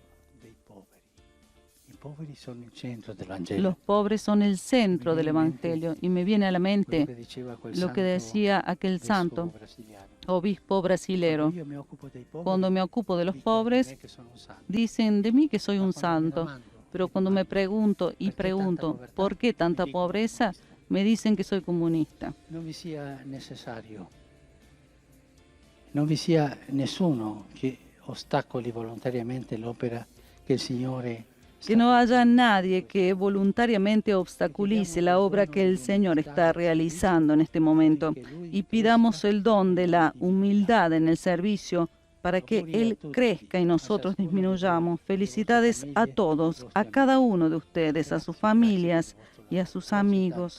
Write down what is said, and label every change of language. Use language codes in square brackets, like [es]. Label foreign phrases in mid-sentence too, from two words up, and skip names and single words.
[es] Los pobres son el centro del Evangelio y me viene a la mente lo que decía aquel santo, obispo brasilero. Cuando me ocupo de los pobres, dicen de mí que soy un santo, pero cuando me pregunto ¿por qué tanta pobreza? Me dicen que soy comunista. [it] Non vi sia nessuno che ostacoli volontariamente l'opera che il Signore [es] que no haya nadie que voluntariamente obstaculice la obra que el Señor está realizando en este momento y pidamos el don de la humildad en el servicio para que Él crezca y nosotros disminuyamos. Felicidades a todos, a cada uno de ustedes, a sus familias y a sus amigos.